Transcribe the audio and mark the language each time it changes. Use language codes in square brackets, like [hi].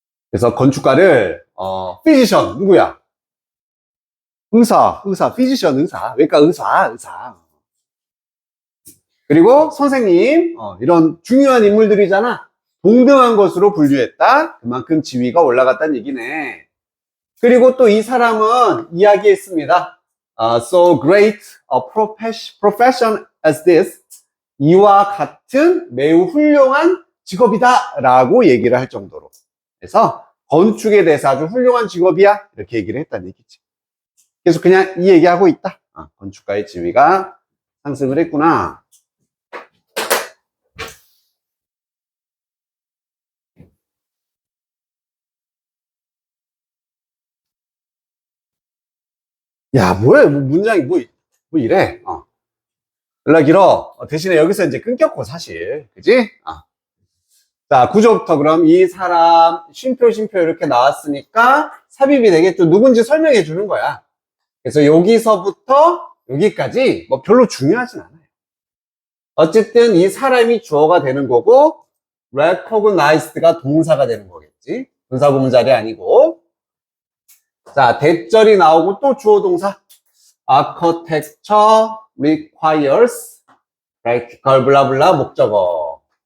[ko] 그래서 건축가를 피지션 누구야? 의사, 피지션 의사, 외과 의사. 그리고 선생님, 이런 중요한 인물들이잖아. 동등한 것으로 분류했다. 그만큼 지위가 올라갔다는 얘기네. 그리고 또 이 사람은 이야기했습니다. [en] So great a profession as this. [ko] 이와 같은 매우 훌륭한 직업이다. 라고 얘기를 할 정도로. 그래서 건축에 대해서 아주 훌륭한 직업이야. 이렇게 얘기를 했다는 얘기지. 그래서 그냥 이 얘기하고 있다. 건축가의 지위가 상승을 했구나. 야, 뭐야, 문장이 뭐 이래. 연락 길어. 대신에 여기서 이제 끊겼고, 사실. 그지? 자, 구조부터 그럼 이 사람, 쉼표 이렇게 나왔으니까 삽입이 되겠죠. 누군지 설명해 주는 거야. 그래서 여기서부터 여기까지 뭐 별로 중요하진 않아요. 어쨌든 이 사람이 주어가 되는 거고, recognized가 동사가 되는 거겠지. 분사구문자리 아니고. 자, 대절이 나오고 또 주어 동사. [en] architecture requires practical [ko] 블라블라 목적어.